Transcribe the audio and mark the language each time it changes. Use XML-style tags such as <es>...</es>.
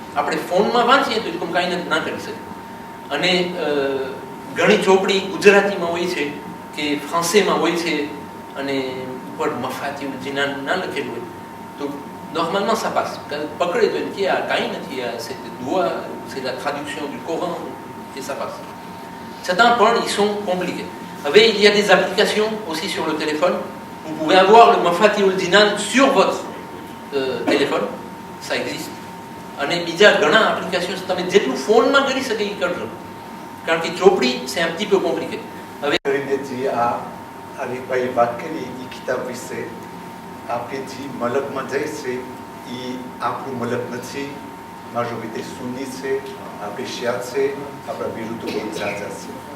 <gu>Après, ફોનમાં વાંચીએ તો comme કાંઈ ના કરી શકે. અને ઘણી ચોપડી ગુજરાતીમાં હોય છે કે ફ્રાન્સેમાં હોય છે અને ઉપર મફાતીઉલ જીનાન ના લખેલું હોય તો</gu> <fr>normalement ça passe.</fr> <gu>પકડે તો એમ કે આ કાંઈ નથી,</gu> <fr>c'est doigt, c'est la traduction du Coran et ça passe. Certains points, ils sont compliqués. Il y a des applications aussi sur le téléphone. Vous pouvez avoir le Mafatihul Jinan sur votre téléphone, ça existe.</fr> <gu>અને બીજા ઘણા applications તમે જેટલું ફોનમાં કરી શકે એ કરજો, કારણ કે ચોપડી</gu> <fr>c'est un petit peu compliqué.</fr> <gu>Arifભાઈ વાત કરી એ કિતાબ વિશે, આપણે જે મલકમાં જાય છે એ આપણું મલક નથી, majorité સુન્ની છે, આપણે શિયા છે, આપણા વિરુદ્ધ બહુ ઝાઝા છે.</gu>